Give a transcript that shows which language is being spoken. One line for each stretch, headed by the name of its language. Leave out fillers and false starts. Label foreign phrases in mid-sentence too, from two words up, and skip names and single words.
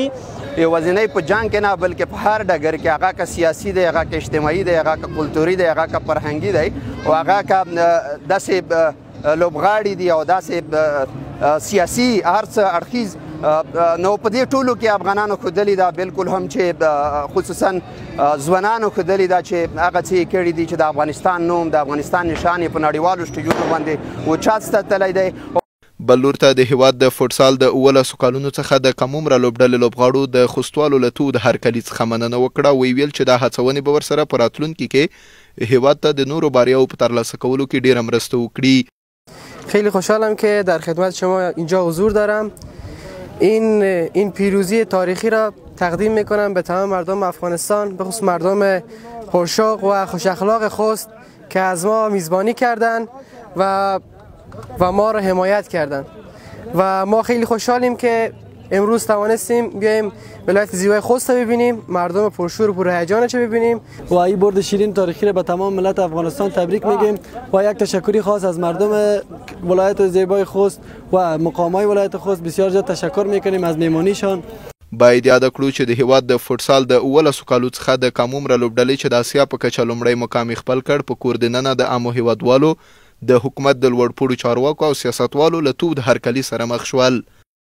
Pashto: یوازینی په جنګ کې نه بلکې په هر ډګر کې هغه که سیاسي دی، هغه که اجتماعي دی، هغه که کلتوري دی، هغه که فرهنګي دی او هغه که داسې لوبغاړي دي او داسې سیاسي هر څه اړخیز نو په دې ټولو کې افغانانو ښودلي ده، بالکل هم چې خصوصا ځوانانو ښودلي ده چې هغه څه یې کړي دي چې د افغانستان نوم د افغانستان نشان یې په نړیوالو سټیجونو باندې اوچت ستلی دی. بل لور ته د هیواد د فوټسال د 19 کالونو څخه د کم عمره لوبډلې لوبغاړو د خوستوالو له تود هرکلي څخه مننه وکړه. ویل چې دا هڅونې به ورسره په راتلونکي کې هیواد ته د نورو بریاو په ترلاسه کولو کې ډیره مرسته وکړي.
Persian: خیلی خوشحالم که در خدمت شما اینجا حضور دارم. این پیروزی تاریخی را تقدیم میکنم به تمام مردم افغانستان، به خصوص مردم پرشوق و خوش اخلاق خوست که از ما میزبانی کردند و ما را حمایت کردند و ما خیلی خوشحالیم که امروز توانستیم بیایم ولایت زیبای خوست رو ببینیم، مردم پرشور و پرهیجانش رو ببینیم و این برد شیرین تاریخی را به تمام ملت افغانستان تبریک میگیم و یک تشکری خاص از مردم ولایت زیبای خوست و مقامای ولایت خوست بسیار زیاد تشکر میکنیم از میمونیشان.
Pashto: باید یاد کړو چې د هیواد د فوټسال د 19 کالو څخه د کم عمره لوبډلې چې د اسیا په کچه لومړی مقام خپل کړ په کور دننه د عامو هیوادوالو د حکومت د لوړ پوړو چارواکو او سیاستوالو له تود هرکلي سره مخ شول.